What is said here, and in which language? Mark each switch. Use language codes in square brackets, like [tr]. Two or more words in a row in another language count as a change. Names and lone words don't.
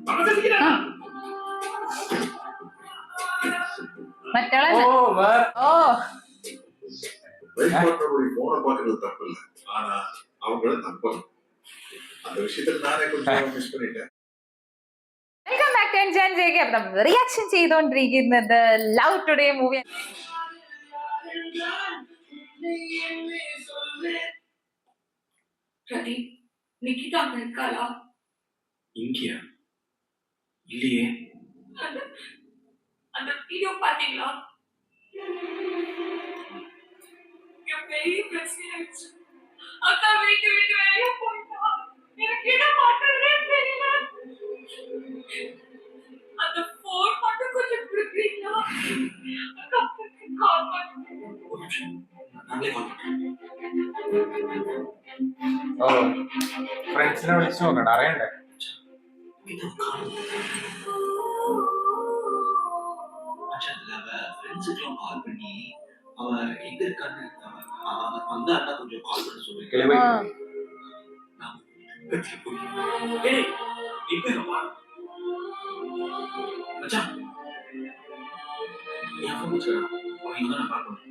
[ml] മറ്റാളെ [ta] போன பாக்குறது தப்பு இல்லை, ஆனா அவங்கள நம்பணும். அந்த விஷயத்துல நானே கொஞ்சம் மிஸ் பண்ணிட்டேன். [en] welcome back to Enjoy JK. [ml] അപ്പോൾ നമ്മൾ റിയാക്ഷൻ ചെയ്തുകൊണ്ടിരിക്കുന്നത് ലവ് ടുഡേ മൂവി. [ta] பிரதீப், நிக்கிதா இருக்காளா? இங்கயா? இல்லையே. அந்த வீடியோ பாத்தீங்களா? பெரிய பிரச்சனை ஆயிடுச்சு. அக்கா வீட்டு விட்டு வெளியே போயிட்டா. எனக்கு என்ன பண்றதுனே தெரியல. அந்த போன் மட்டும் கொஞ்சம் கொடுக்குறீங்களா? அக்காவுக்கு கால் பண்ணுங்க. நாங்களே கால் பண்றோம். [ml] ഫ്രണ്ട്സിനെ വിളിച്ചു നോക്കണ്ട, അറിയണ്ടേ? [ta] ஃப்ரெண்ட்ஸுக்கெல்லாம் கால் பண்ணி அவ எங்க இருக்கான்னு வந்தா கொஞ்சம் கால் பண்ண சொல்லுங்க. மச்சான் என் ஃபோன் வச்சுக்கிறேன், அவங்க தான் நான் கால் பண்ணுறேன்.